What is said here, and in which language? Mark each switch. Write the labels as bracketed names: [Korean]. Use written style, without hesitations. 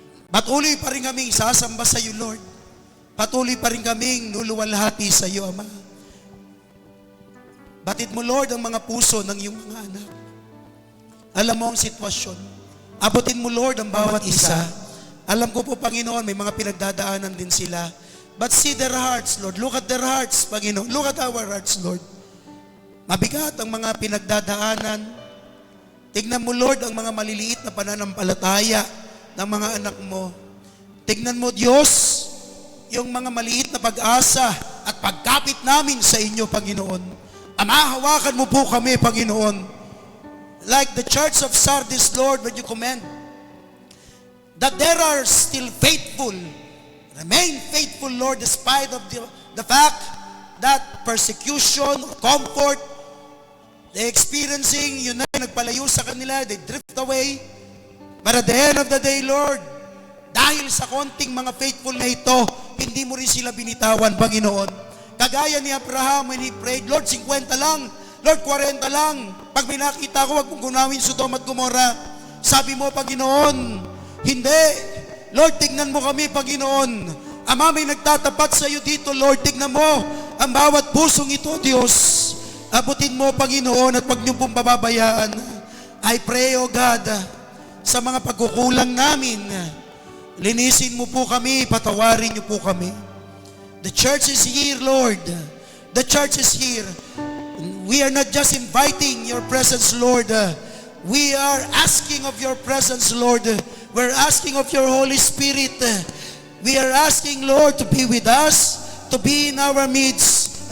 [Filipino] Patuloy pa rin kaming sasamba sa iyo, Lord. Patuloy pa rin kaming luluwalhati sa iyo, Ama. Batid mo, Lord, ang mga puso ng iyong mga anak. Alam mo ang sitwasyon. Abutin mo, Lord, ang bawat isa. Alam ko po, Panginoon, may mga pinagdadaanan din sila. [English] But see their hearts, Lord. Look at their hearts, Panginoon. Look at our hearts, Lord. [Filipino] Mabigat ang mga pinagdadaanan. Tignan mo, Lord, ang mga maliliit na pananampalataya ng mga anak mo. Tignan mo, Diyos, yung mga maliit na pag-asa at pagkapit namin sa inyo, Panginoon. Ama, hawakan mo po kami, Panginoon. [English] Like the church of Sardis, Lord, when you command that there are still faithful, remain faithful, Lord, despite of the fact that persecution, comfort, they experiencing, [Filipino] yun na nagpalayo sa kanila, [English] they drift away. But at the end of the day, [Filipino] Lord, dahil sa konting mga faithful na ito, hindi mo rin sila binitawan, Panginoon. Kagaya ni Abraham [English] when he prayed, [Filipino] Lord, 50 lang, Lord, 40 lang. Pag may nakita ko, wag mong gunawin Sodom at Gomorrah. Sabi mo, Panginoon, hindi. Lord, tignan mo kami, Panginoon. Ama, may nagtatapat sa iyo dito, Lord. Tignan mo ang bawat pusong ito, Diyos. Abutin mo, Panginoon, at wag niyo pong pababayaan. [English] I pray, O God, [Filipino] sa mga pagkukulang namin, linisin mo po kami, patawarin niyo po kami. [English] The church is here, Lord. The church is here. We are not just inviting your presence, Lord. We are asking of your presence, Lord. We're asking of your Holy Spirit. We are asking, Lord, to be with us, to be in our midst.